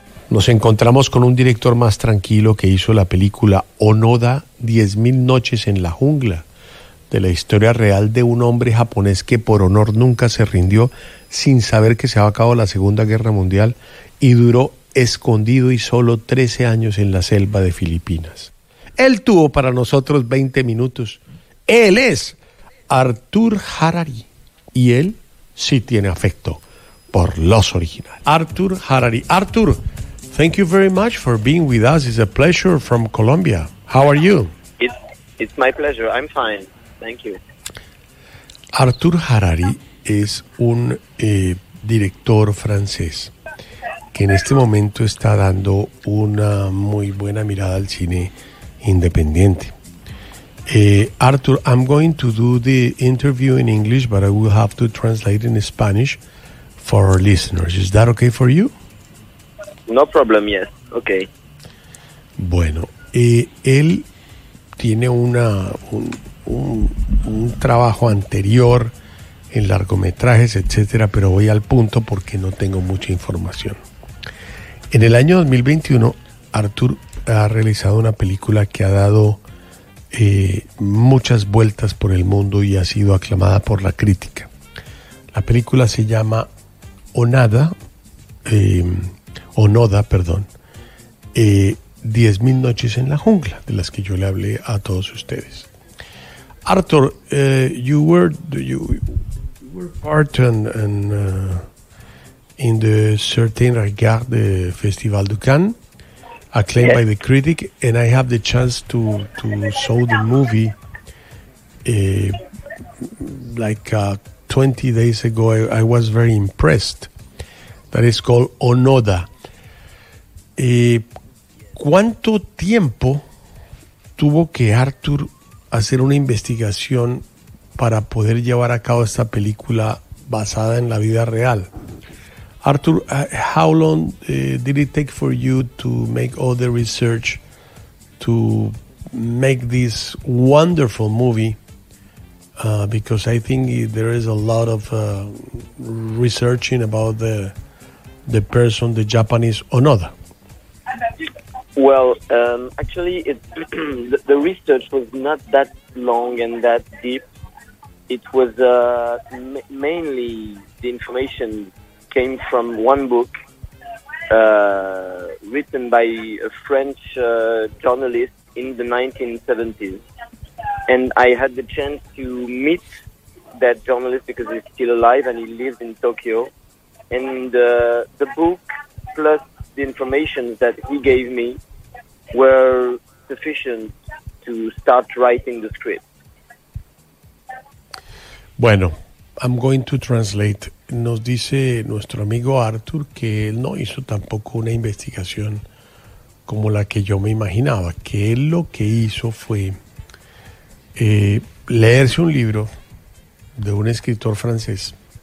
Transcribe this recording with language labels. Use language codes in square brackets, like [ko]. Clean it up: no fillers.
[es] Nos encontramos con un director más tranquilo que hizo la película Onoda, 10.000 noches en la jungla, de la historia real de un hombre japonés que por honor nunca se rindió, sin saber que se había acabado la Segunda Guerra Mundial, y duró escondido y solo 13 años en la selva de Filipinas. Él tuvo para nosotros 20 minutos. Él es Arthur Harari, y él sí tiene afecto por los originales. Arthur Harari. [en] Arthur, thank you very much for being with us. It's a pleasure from Colombia. How are you? It's my pleasure. I'm fine. Thank you. [es] Arthur Harari es un director francés que en este momento está dando una muy buena mirada al cine independiente. [en] Arthur, I'm going to do the interview in English, but I will have to translate in Spanish for our listeners. Is that okay for you? No problem, yes. Okay. [es] Bueno, él tiene un trabajo anterior en largometrajes, etcétera, pero voy al punto porque no tengo mucha información. En el año 2021, Arthur ha realizado una película que ha dado muchas vueltas por el mundo y ha sido aclamada por la crítica. La película se llama Onoda, 10.000 noches en la jungla, de las que yo le hablé a todos ustedes. [en] Arthur, you were part in the Certain Regard Festival de Cannes, acclaimed by the critic, and I have the chance to show the movie like 20 days ago. I was very impressed. That is called Onoda. [es] ¿Cuánto tiempo tuvo que Arthur hacer una investigación para poder llevar a cabo esta película basada en la vida real? [en] Arthur, how long did it take for you to make all the research to make this wonderful movie? Because I think there is a lot of researching about the person, the Japanese or not. Well, actually, the research was not that long and that deep. It was mainly the information came from one book written by a French journalist in the 1970s. And I had the chance to meet that journalist because he's still alive and he lives in Tokyo. And the book plus the information that he gave me were sufficient to start writing the script. Bueno, I'm going to translate. [es] Nos dice nuestro amigo Arthur que él no hizo tampoco una investigación como la que yo me imaginaba, que él lo que hizo fue leerse un libro de un escritor francés